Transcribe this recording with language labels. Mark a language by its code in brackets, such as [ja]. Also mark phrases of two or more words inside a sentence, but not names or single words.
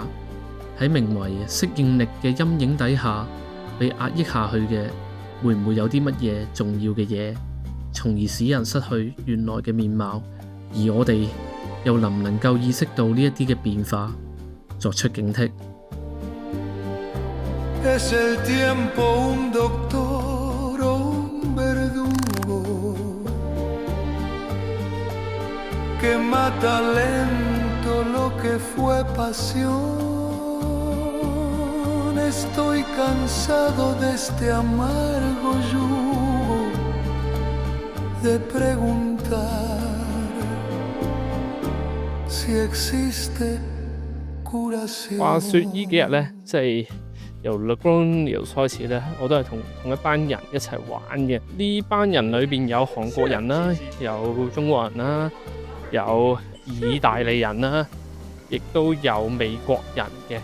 [yue] 喺名為適應力嘅陰影底下，被壓抑下去嘅，會唔會有啲乜嘢重要嘅嘢，從而使人失去原來嘅面貌？而我哋又能唔能夠意識到呢一啲嘅變化，作出警惕 [es] ？Es el tiempo un doctor o un verdugo que mata lento lo que fue pasión. Estoy cansado de este amargo yugo de preguntar si existe curación。 [yue] 話說呢幾日呢，即係由 LeGrand 開始咧，我都係同一班人一齊玩嘅。呢班人裏邊有韓國人啦，有中國人啦，有意大利人啦，亦都有美國人嘅。